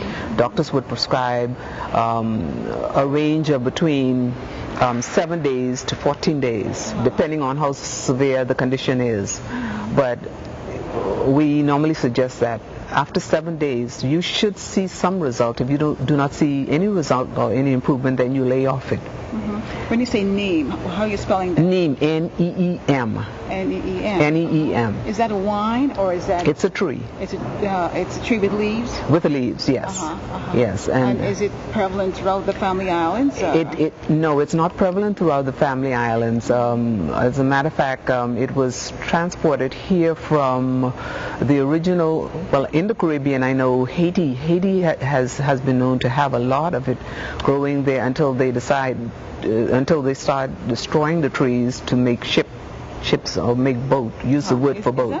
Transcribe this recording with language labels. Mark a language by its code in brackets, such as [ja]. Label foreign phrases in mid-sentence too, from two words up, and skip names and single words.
[en] Doctors would prescribe a range of between 7 days to 14 days, depending on how severe the condition is. But we normally suggest that after 7 days, you should see some result. If you do not see any result or any improvement, then you lay off it. When you say neem, how are you spelling that? Neem, N-E-E-M. N-E-E-M. N-E-E-M. Is that a wine or is that? It's a tree. It's a tree with leaves? With the leaves, yes. Yes. And is it prevalent throughout the Family Islands? No, it's not prevalent throughout the Family Islands. As a matter of fact, it was transported here from the original, well, in the Caribbean, I know Haiti has been known to have a lot of it growing there until they start destroying the trees to make ships or make use the wood for boat.